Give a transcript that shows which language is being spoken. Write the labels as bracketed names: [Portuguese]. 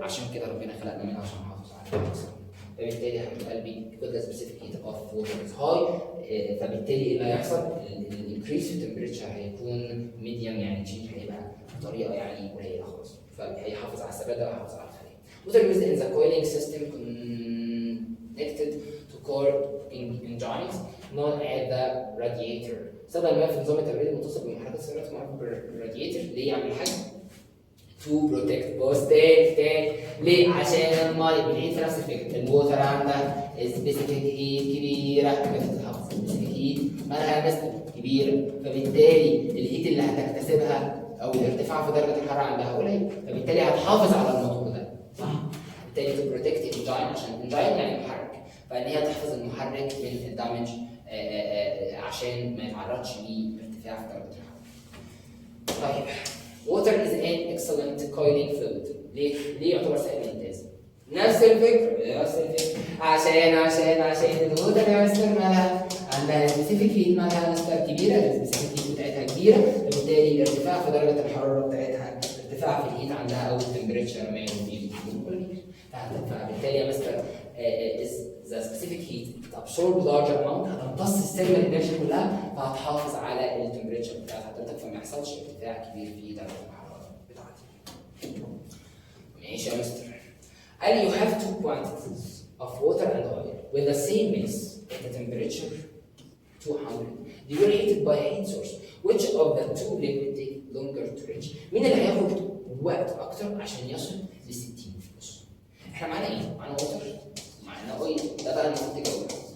[Arabic] عشان كده ربنا خلقنا منها عشان نحافظ عليها. فبالتالي يا حبيب قلبي [English] because the specific heat of water is high، [Arabic] فبالتالي ايه اللي هيحصل؟ الانكريس في التمبريتشر هيكون ميديوم، يعني تشينج هيبقى بطريقه يعني قليله خالص، فهيحافظ على الثبات وهيحافظ على الخليه. [English] Water used in the coiling system connected to core engines known as the radiator. [Arabic] استخدم الماء في نظام التبريد المتصل بمحرك السيارات معروف بالرادياتر. ليه يعمل حاجه؟ [English] to protect both tank. [Arabic] ليه؟ عشان الميه بنعيد في نفس الفكره، الووتر عندها سبيسيفيك هيت كبيره، بتتحفظ سبيسيفيك هيت مالها مثل كبيره، فبالتالي الهيت اللي هتكتسبها او الارتفاع في درجه الحراره عندها قليل، فبالتالي هتحافظ على الموضوع ده، صح؟ بالتالي [English] to protect engine، [Arabic] عشان engine يعني محرك، فان هي تحفظ المحرك من الدامج عشان ما يتعرضش لارتفاع في درجه الحراره. [English] طيب water is an excellent coiling fluid. [Arabic] ليه يعتبر سائل ممتاز؟ نفس الفكرة عشان الووتر يا مستر مالها عندها سبيسيفيك هيت مالها مستر كبيرة، السبيسيفيك هيت بتاعتها كبيرة، فبالتالي الارتفاع في درجة الحرارة بتاعتها، ارتفاع في الهيت عندها أو التمبريتشر ما يكون قليل. فبالتالي يا مستر [English] the specific heat absorb large amount، [Arabic] هتمتص السيلولار انرجي كلها، فهتحافظ على التمبريتشر بتاع حضرتك، فما يحصلش ارتفاع كبير في درجه الحراره بتاعتك. ماشي يا مستر. قال [English] you have two quantities of water and oil with the same mix at the temperature 200. They were heated by a heat source. Which of the two liquid take longer to reach؟ [Arabic] مين اللي هياخد وقت اكتر عشان يصل ل 60؟ احنا معانا ايه؟ معانا ووتر، معانا اويل. ده بقى المفروض تجاوبه.